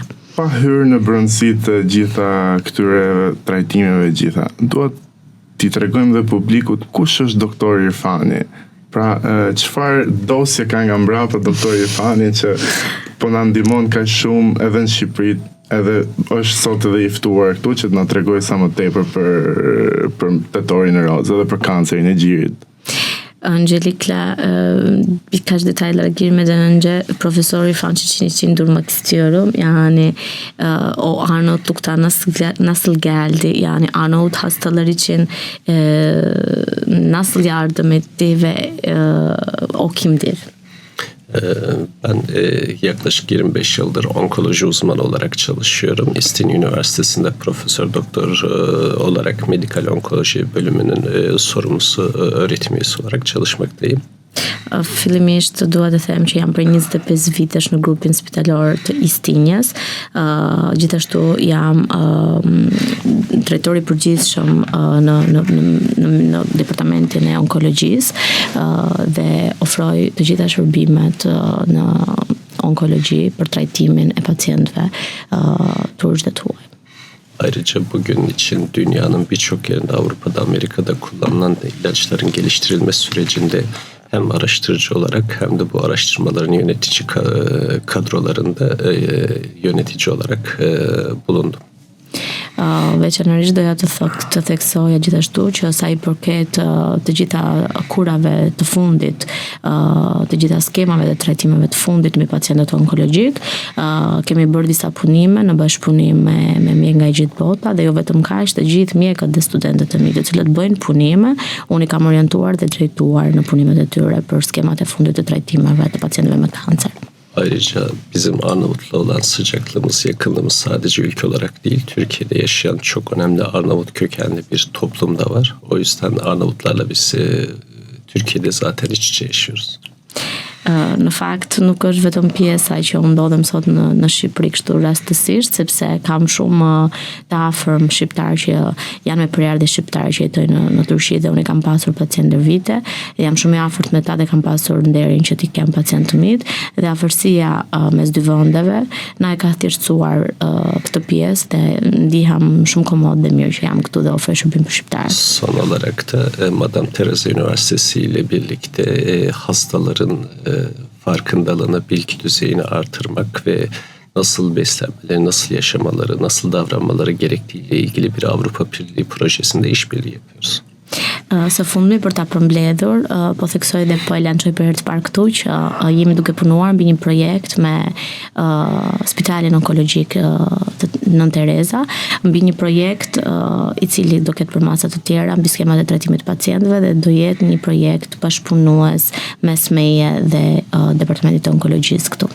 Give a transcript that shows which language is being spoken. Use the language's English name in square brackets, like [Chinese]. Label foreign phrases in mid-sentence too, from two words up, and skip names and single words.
[Albanian] Pa hyrë në brendësi të gjitha këtyre trajtimeve gjitha, duhet t'i tregojmë dhe publikut kush është doktor Irfani. Pra, çfarë dosje ka nga mbrapa doktor Irfani që po na ndihmon kaq shumë edhe në Shqipëri, edhe është sot edhe i ftuar këtu që të na tregojë sa më tepër për tetorin e roz edhe për kancerin e gjirit. [Turkish] Öncelikle birkaç detaylara girmeden önce Profesör İrfan Çiçin için durmak istiyorum. Yani o Arnavutluk'tan nasıl geldi? Yani Arnavut hastalar için nasıl yardım etti ve o kimdir? Ben yaklaşık 25 yıldır onkoloji uzmanı olarak çalışıyorum. İstinye Üniversitesi'nde profesör doktor olarak medikal onkoloji bölümünün sorumlusu öğretim üyesi olarak çalışmaktayım. [Albanian] Fillimisht dua të them që jam për 25 vitesh në grupin spitalor të Istinjes. Gjithashtu jam drejtori i përgjithshëm në departamentin e onkologjisë dhe ofroj të gjitha shërbimet në onkologji për trajtimin e pacientëve turp dhe tuaj. [Turkish] Ayrıca bugün için dünyanın birçok yerinde Avrupa'da, Amerika'da kullanılan ilaçların geliştirilme sürecinde hem araştırıcı olarak hem de bu araştırmaların yönetici kadrolarında yönetici olarak bulundum. [Albanian] Veçanërisht doja të theksoja gjithashtu që sa i përket të gjitha kurave të fundit, të gjitha skemave dhe trajtimeve të fundit me pacientët onkologjik, kemi bërë disa punime në bashkëpunim me mjek nga gjithë bota dhe jo vetëm kaq, të gjithë mjekët dhe studentët e mi të cilët bëjnë punime, unë i kam orientuar dhe drejtuar në punimet e tyre për skemat e fundit të trajtimeve të pacientëve me kancer. [Turkish] Ayrıca bizim Arnavut'la olan sıcaklığımız, yakınlığımız sadece ülke olarak değil, Türkiye'de yaşayan çok önemli Arnavut kökenli bir toplum da var. O yüzden Arnavutlarla biz Türkiye'de zaten iç içe yaşıyoruz. [Albanian] Në fakt nuk është vetëm pjesa që unë ndodhem sot në Shqipëri kështu rastësisht, sepse kam shumë të afërm shqiptar që janë me përardhje shqiptar që jetojnë në Turqi dhe unë kam pasur pacient ndër vite, jam shumë i afërt me ta dhe kam pasur nderin që ti kem pacient të mit dhe afërsia mes dy vendeve na e ka thjeshtësuar këtë pjesë dhe ndiham shumë komod dhe mirë që jam këtu dhe ofroj shërbim për shqiptarët. [Turkish] Son olarak da Madame Teresa Üniversitesi ile birlikte hastaların farkındalığını, bilgi düzeyini artırmak ve nasıl beslenmeleri, nasıl yaşamaları, nasıl davranmaları gerektiğiyle ilgili bir Avrupa Birliği projesinde işbirliği yapıyoruz. [Albanian] Së fundmi për ta përmbledhur, po theksoj dhe po e lançoj për herë të parë këtu që jemi duke punuar mbi një projekt me Spitalin Onkologjik Nën Tereza, mbi një projekt i cili do ketë përmasa të tjera mbi skemat e trajtimit të pacientëve dhe do jetë një projekt bashkëpunues mes meje dhe Departamentit të Onkologjisë këtu.